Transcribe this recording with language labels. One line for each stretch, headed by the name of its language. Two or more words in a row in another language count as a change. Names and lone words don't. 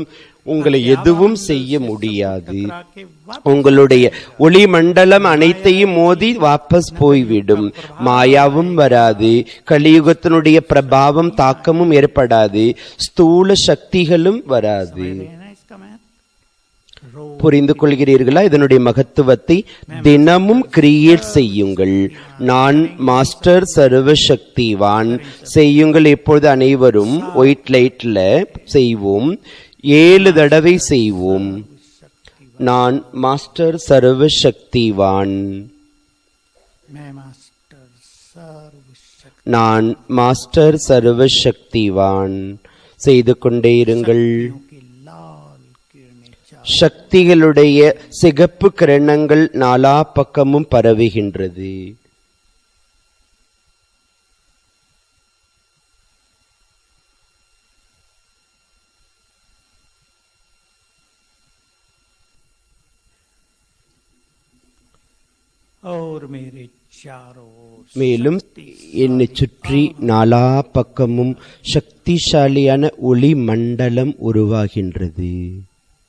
Tamil: உங்களை எதுவும் செய்ய முடியாது.
Hindi: के
Tamil: உங்களுடைய ஒளி மண்டலம் அனைத்தையும் மோதி வாபஸ் போய்விடும். மாயாவும் வராது, கலியுகத்தினுடைய பிரபாவம் தாக்கமும் ஏற்படாது, ஸ்தூல சக்திகளும் வராது.
Hindi: ना इसका मैं रोज
Tamil: புரிந்து கொள்கிறீர்களா இதனுடைய மகத்துவத்தை? தினமும் கிரியேட் செய்யுங்கள். நான் மாஸ்டர் சர்வசக்திவான் செய்யுங்கள். இப்பொழுது அனைவரும்
English: white lightல
Tamil: செய்வோம். 7 தடவை செய்வோம். நான் மாஸ்டர் சர்வசக்திவான்,
Hindi: मैं मास्टर सर्वशक्ति
Tamil: நான் மாஸ்டர் சர்வசக்திவான். செய்து கொண்டே இருங்கள்.
Hindi: की लाल किरणें चार
Tamil: சக்திகளுடைய சிகப்பு கிரணங்கள் 4 பக்கமும் பரவுகின்றது.
Hindi: और मेरे चारों ओर
Tamil: மேலும் என்னை சுற்றி 4 பக்கமும் சக்திசாலியான ஒளி மண்டலம் உருவாகின்றது.